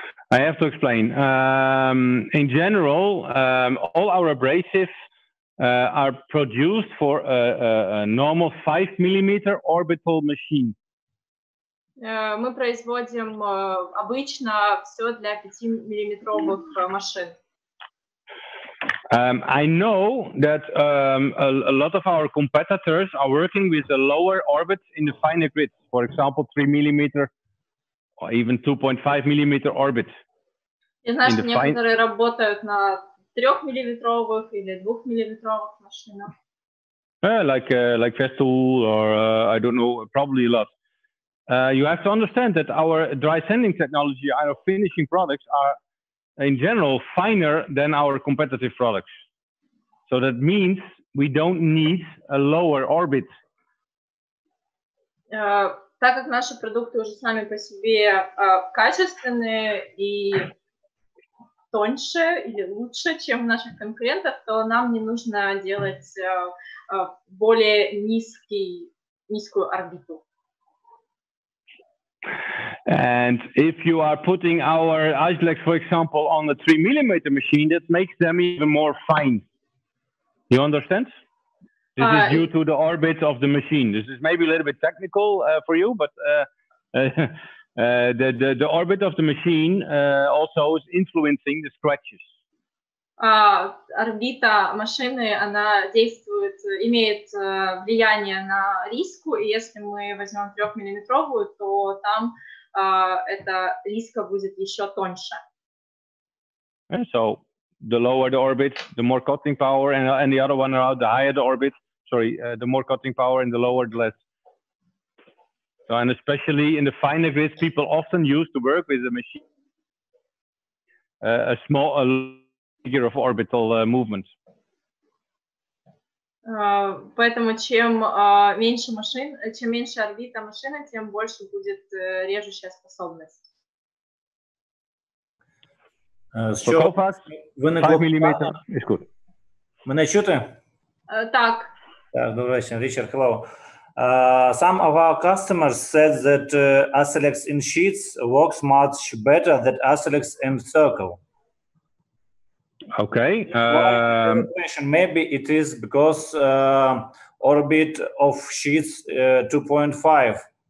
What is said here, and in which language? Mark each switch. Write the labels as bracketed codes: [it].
[en] I have to explain. In general, all our abrasives are produced for a normal 5 mm orbital machine. [ru] Мы производим обычно все для 5-миллиметровых машин. [en] I know that a lot of our competitors are working with the lower orbits in the finer grids. For example, 3 mm or even 2.5 mm orbits. [ru] Я знаю, что некоторые работают на 3-миллиметровых или 2-миллиметровых машинах. [en] Like Festool or I don't know, probably a lot. You have to understand that our dry sanding technology, our finishing products are in general finer than our competitive products. So that means we don't need a lower orbit. [ru] Так как наши продукты уже сами по себе качественные и тоньше или лучше, чем у наших конкурентов, то нам не нужно делать более низкую орбиту. [en] And if you are putting our ASSILEX, for example, on a 3 mm machine, that makes them even more fine. You understand? This is due to the orbit of the machine. This is maybe a little bit technical for you, but The orbit of the machine also is influencing the scratches. [ru] Орбита машины, она действует, имеет влияние на риску, и если мы возьмем 3-миллиметровую, то там эта риска будет еще тоньше. [en] And so the lower the orbit, the more cutting power, and the other one around, the higher the orbit. Sorry, the more cutting power, and the lower the less. So, and especially in the finer grids, people often use to work with a machine a figure of orbital movement. [ru] Поэтому чем меньше орбита машины, тем больше будет режущая способность. [uk] Що? Виникло [en] 5 mm is good. [uk] Мене чути? Так. Добрий вечір, Richard. [en] Hello. Some of our customers said that ASSILEX in sheets works much better than ASSILEX in circle. Okay. Maybe it is because orbit of sheets 2.5.